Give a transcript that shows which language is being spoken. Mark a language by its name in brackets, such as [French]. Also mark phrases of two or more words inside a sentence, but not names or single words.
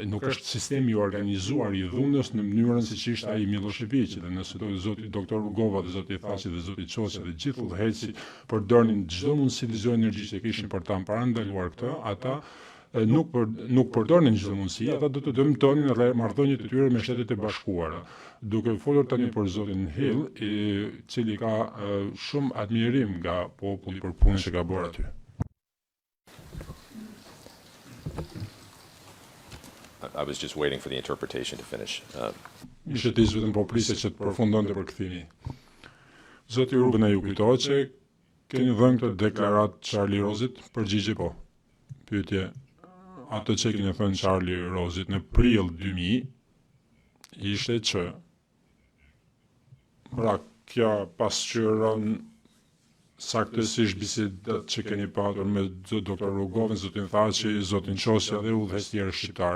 [Albanian] Nuk është sistemi i organizuar i dhunës në mënyrën siç ishte ai Milošević, dhe nëse zoti doktor Rugova dhe zoti Thaçi dhe zoti Çoçi dhe gjithë udhëheqësit përdornin çdo mundësi dhe çdo energji që kishin për ta parandaluar këtë, ata nuk përdornin çdo mundësi, ata do të dëmtonin marrëdhëniet e tyre me Shtetet e Bashkuara. Duke folur tani për zotin Hill, i cili ka shumë admirim nga populli për punën që ka bërë aty. [English] I was just waiting for the interpretation to finish. [Albanian] Ishte të vetëm po prisje që të përfundonte përkthimi. Zoti Urban ju kujtohet që keni dhënë këtë deklaratë Charlie Rozit, përgjigje po. Pyetje, ato që keni thënë Charlie Rozit në prill 2000 ishte që pra kjo pasqyron saktësisht bisedat që keni patur me doktor Rugovën, zotin Thaçi, zotin Çoçi dhe udhëheqës tjerë shqiptar.